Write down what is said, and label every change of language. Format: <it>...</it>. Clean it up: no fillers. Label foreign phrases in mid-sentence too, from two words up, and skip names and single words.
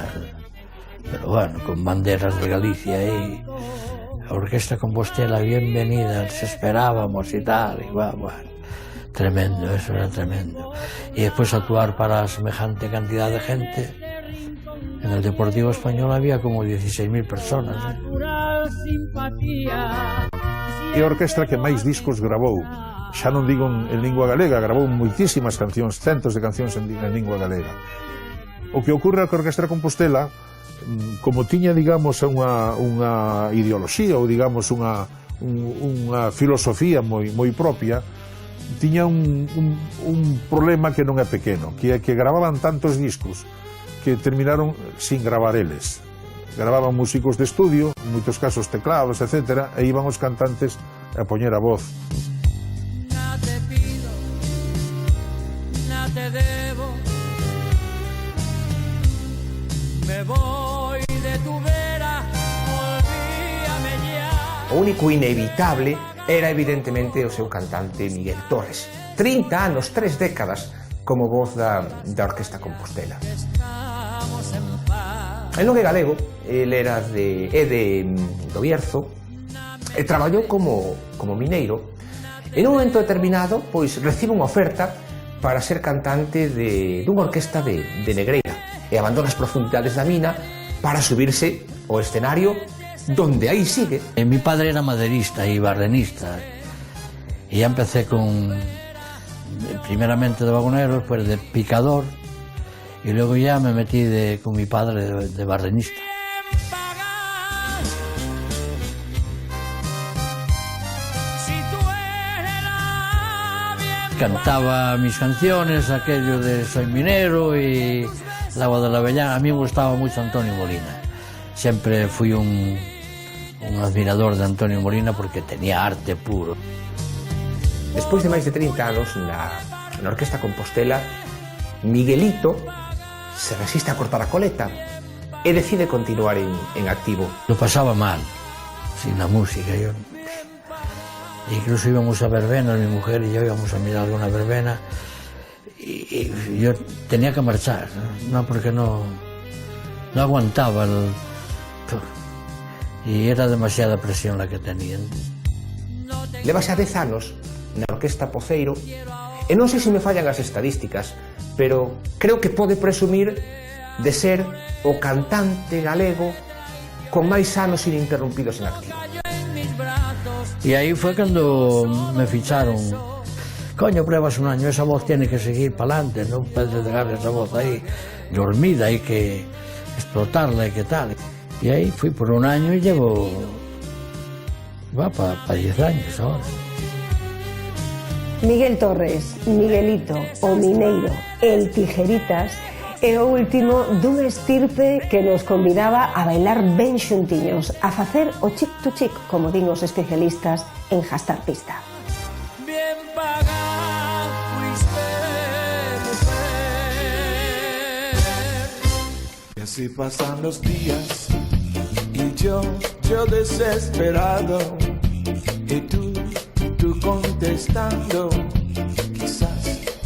<es>Pero bueno, con banderas de Galicia y Orquesta Compostela, bienvenida, les esperábamos y tal, y bueno, tremendo, eso era tremendo. Y después actuar para semejante cantidad de gente. En el Deportivo Español había como 16.000 personas.</es> <gl>É a orquestra que máis discos grabou, xa non digo en lingua galega, grabou moitísimas cancións, centos de cancións en lingua galega. O que ocorre é que a Orquestra Compostela, como tiña, digamos, unha ideoloxía ou, digamos, unha filosofía moi propia, tiña un problema que non é pequeno, que é que gravaban tantos discos que terminaron sin gravar eles. Gravaban músicos de estudio, en moitos casos teclados, etc., e iban os cantantes a poñer a voz.</gl> <es>Nada te pido, nada te debo, me voy de tu vera, olvídame ya.</es> <gl>O único inevitable era evidentemente o seu cantante Miguel Torres. 30 anos, 3 décadas como voz da Orquesta Compostela. El non é galego, el era do Bierzo, e traballou como mineiro. En un momento determinado, pois, recibe unha oferta para ser cantante dunha orquesta de Negreira, e abandona as profundidades da mina para subirse ao escenario donde aí sigue.</gl> <es>Mi padre era maderista y barrenista, y ya empecé primeramente de vagonero, después de picador, y luego ya me metí con mi padre de barrenista. Cantaba mis canciones, aquello de Soy minero y El agua de la avellana. A mí me gustaba mucho Antonio Molina. Siempre fui un admirador de Antonio Molina porque tenía arte puro.</es> <gl>Despois de máis de 30 anos na Orquesta Compostela, Miguelito se resiste a cortar a coleta e decide continuar en activo.</gl> <es>Lo pasaba mal, sin la música. Incluso íbamos a verbenas, mi mujer y yo íbamos a mirar alguna verbena, y yo tenía que marchar, ¿no? Porque no aguantaba y era demasiada presión la que tenía.</es> <gl>Leva xa 10 anos na Orquesta Poceiro e non sei se me fallan as estadísticas, pero creo que pode presumir de ser o cantante galego con máis anos ininterrumpidos en activo.</gl> <es>Y ahí fue cuando me ficharon. Coño, pruebas un año, esa voz tiene que seguir para adelante, no puedes dejar esa voz ahí dormida, hay que explotarla y qué tal. Y ahí fui por un año y llevo... va para 10 años ahora.</es> <gl>Miguel Torres, Miguelito, o Mineiro, el Tijeritas, é o último dunha estirpe que nos convidaba a bailar ben xuntiños, a facer o chic to chic, como din os especialistas en Gastar Pista.</gl> <es>Bien pagado fuiste, mujer. Y así pasan los días y yo desesperado, y tú contestando, quizás.</es>